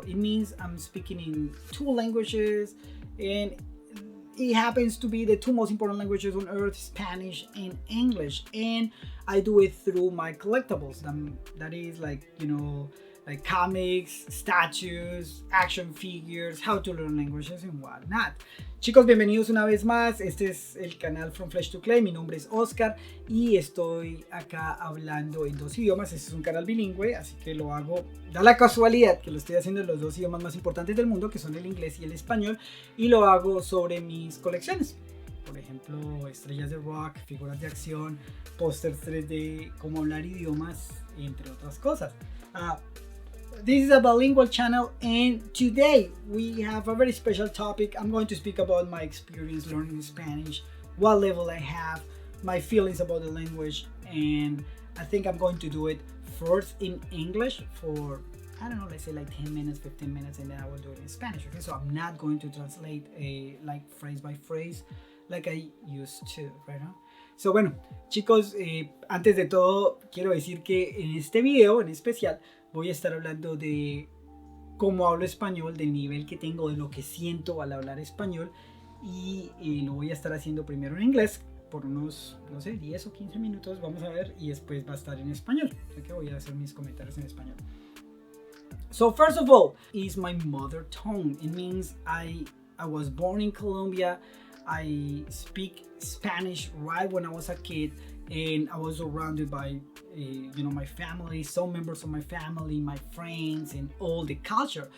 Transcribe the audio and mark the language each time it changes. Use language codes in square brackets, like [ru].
[en] It means I'm speaking in two languages, and it happens to be the two most important languages on earth, Spanish and English. And I do it through my collectibles. That is like comics, statues, action figures, how to learn languages and whatnot. [es] Chicos, bienvenidos una vez más. Este es el canal From Flesh to Clay. Mi nombre es Oscar y estoy acá hablando en dos idiomas. Este es un canal bilingüe, así que lo hago, da la casualidad que lo estoy haciendo en los dos idiomas más importantes del mundo, que son el inglés y el español, y lo hago sobre mis colecciones. Por ejemplo, estrellas de rock, figuras de acción, pósters 3D, cómo hablar idiomas, entre otras cosas. [en] This is a bilingual channel, and today we have a very special topic. I'm going to speak about my experience learning Spanish, what level I have, my feelings about the language, and I think I'm going to do it first in English for, I don't know, let's say like 10 minutes, 15 minutes, and then I will do it in Spanish. Okay, so I'm not going to translate like phrase by phrase like I used to right now. [es] So bueno, chicos, antes de todo quiero decir que en este video en especial voy a estar hablando de cómo hablo español, del nivel que tengo, de lo que siento al hablar español, y lo voy a estar haciendo primero en inglés por unos, no sé, 10 o 15 minutos, vamos a ver, y después va a estar en español, así que voy a hacer mis comentarios en español. [en] So first of all, is my mother tongue. It means I was born in Colombia. I speak Spanish right when I was a kid, and I was surrounded by my family, some members of my family, my friends, and all the culture.